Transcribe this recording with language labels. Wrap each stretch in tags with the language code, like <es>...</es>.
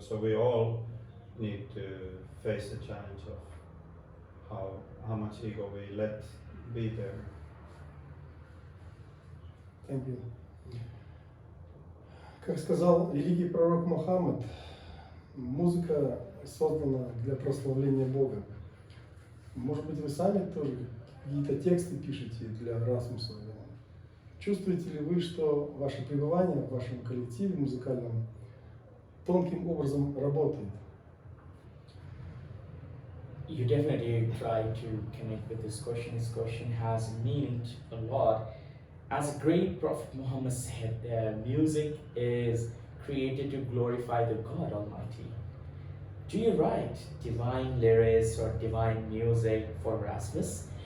<en>So we all need to face the challenge of how much ego we let be there. Thank you.</en> <ru>Как сказал великий пророк Мухаммад, музыка создана для прославления Бога. Может быть, вы сами тоже какие-то тексты пишете для Расмуса? Чувствуете ли вы, что ваше пребывание в вашем коллективе музыкальном тонким образом работает?</ru> <en>You definitely try to connect with this question. This question has meaning a lot. As a great Prophet Muhammad said, music is created to glorify the God Almighty. Do you write divine lyrics or divine music for Rasmus?</en>